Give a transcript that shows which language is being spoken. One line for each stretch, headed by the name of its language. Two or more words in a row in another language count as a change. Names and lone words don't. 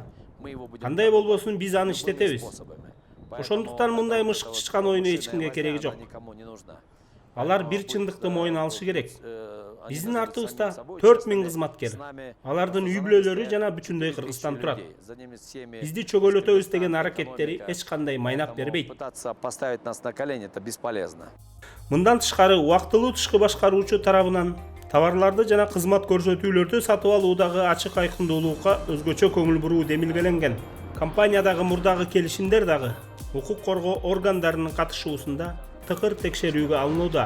Kyrgyz: Кандай болбосун биз аны иштетебиз. Ошондуктан мындай мышык чычкан оюну эч кимге кереги жок. Алар бир чындыкты мойнуна алышы керек. Биздин артыбызда 4000 кызматкер. Алардын үй бүлөлөрү жана бүтүндөй Кыргызстан турат. Бизди чөгөлөтөбүз деген аракеттери эч кандай майнап бербейт.
Russian: Поставить нас на колени это бесполезно.
Kyrgyz: Мындан тышкары убактылуу тышкы башкаруучу тарабынан товарларды жана кызмат көрсөтүүлөрдү сатып алуудагы ачык айкындуулукка өзгөчө көңүл буруу демилгеленген. Компаниядагы мурдагы келишимдер дагы укук коргоо органдарынын катышуусунда тыкыр текшерүүгө алынууда.